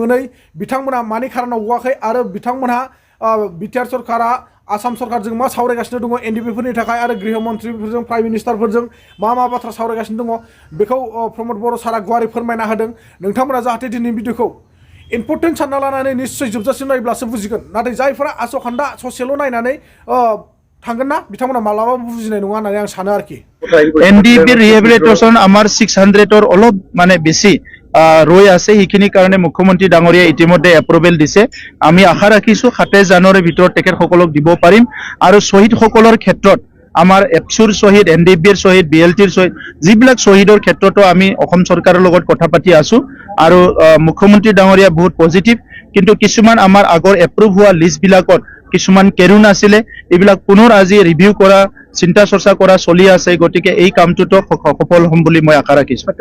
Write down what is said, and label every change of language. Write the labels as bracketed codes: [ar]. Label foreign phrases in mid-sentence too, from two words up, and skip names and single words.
[brx] मोनै बिथांमोना मानि खारनाव गवाखै आरो बिथांमोनहा बिटिआर सरकारा आसाम सरकारजों मा सावरायगासिनो दङ एनडिपिफोरनि थाखाय आरो गृह मन्थ्रिफोरजों [en] prime minister [brx] मा बाथ्रा सावरायगासिनो दङ बेखौ प्रमद बर' सारा गुवारै फोरमायना होदों नोंथांमोना जाहाथे दिनैनि भिडिअखौ इम्पर्टेन्ट सानना लानानै निश्चय जोबजासिम नायब्लासो बुजिगोन नाथाय जायफोरा आसखान्दा ससेल' नायनानै थांगोन ना बिथांमोना मालाबाबो बुजिनाय नङा होननानै आं सानो आरोखि [as] এনডিপি ৰিহেবিলিটেশ্যন আমাৰ 600 অলপ মানে বেছি ৰৈ আছে সেইখিনি কাৰণে মুখ্যমন্ত্ৰী ডাঙৰীয়া ইতিমধ্যে এপ্ৰুভেল দিছে আমি আশা ৰাখিছো 27 জানুৱাৰীৰ ভিতৰত তেখেতসকলক দিব পাৰিম আৰু শ্বহীদসকলৰ ক্ষেত্ৰত আমাৰ এপছুৰ শ্বহীদ এনডিপিৰ শ্বহীদ বিএলটিৰ শ্বহীদ যিবিলাক শ্বহীদৰ ক্ষেত্ৰতো আমি অসম চৰকাৰৰ লগত কথা পাতি আছো আৰু মুখ্যমন্ত্ৰী ডাঙৰীয়া বহুত পজিটিভ কিন্তু কিছুমান আমাৰ আগৰ এপ্ৰুভ হোৱা লিষ্টবিলাকত কিছুমান কেৰুণ আছিলে এইবিলাক পুনৰ আজি ৰিভিউ কৰা চিন্তা চৰ্চা কৰা চলি আছে গতিকে এই কামটোতো সফল হ'ম বুলি মই আশা ৰাখিছো